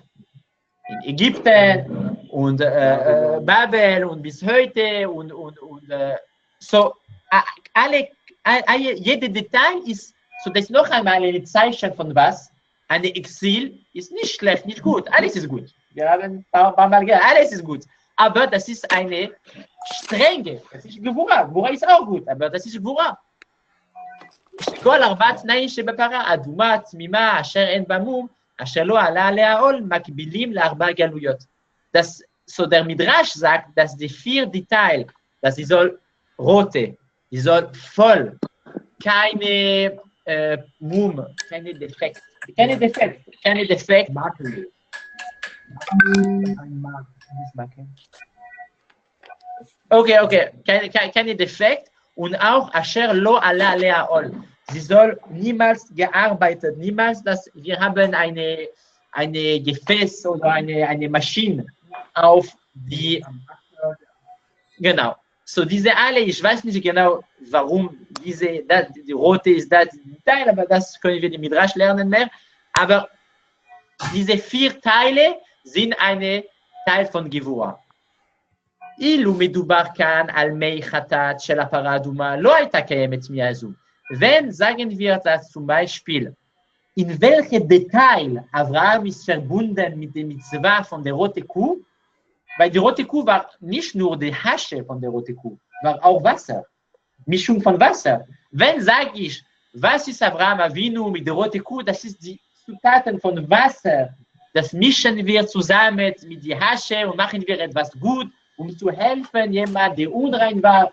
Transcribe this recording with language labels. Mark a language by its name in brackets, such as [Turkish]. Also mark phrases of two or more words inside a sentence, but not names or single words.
[German] In Ägypten und Babel und bis heute und so jede Detail ist, so das ist noch einmal eine Zeichen von was? Eine Exil ist nicht schlecht, nicht gut, alles ist gut. Wir haben ein paar Mal gesagt, alles ist gut. Aber das ist eine strenge, das ist Gvura. Gvura ist auch gut, aber das ist Gvura. [Hebrew] כל 4 תנאים שבפרה, אדומה, תמימה, אשר אין בה מום, אשר לא עלה עליה עול, מקבילים ל4 גלויות. [German] So der Midrash sagt, dass die 4 Details, dass sie soll rote, die soll voll, keine Mum, keine Defekt. Okay, keine Defekt und auch [Hebrew] אשר לא עלה עליה עול. [German] Sie soll niemals gearbeitet, niemals, dass wir haben eine Gefäß oder eine Maschine auf die, genau. So diese alle, ich weiß nicht genau, warum die rote ist das Teil, aber das können wir im Midrash lernen mehr. Aber diese 4 Teile sind ein Teil von Gevura. [Hebrew] אילו מדובר כאן על מי חטאת של הפרה האדומה, לא הייתה קיימת תמיהה זו. [German] Wenn, sagen wir das zum Beispiel, in welche Detail Abraham ist verbunden mit der Mitzvah von der roten Kuh, weil die rote Kuh war nicht nur die Hasche von der roten Kuh, war auch Wasser, Mischung von Wasser. Wenn, sage ich, was ist Abraham Avinu mit der roten Kuh, das ist die Zutaten von Wasser, das mischen wir zusammen mit der Hasche und machen wir etwas gut, um zu helfen, jemand, der unrein war.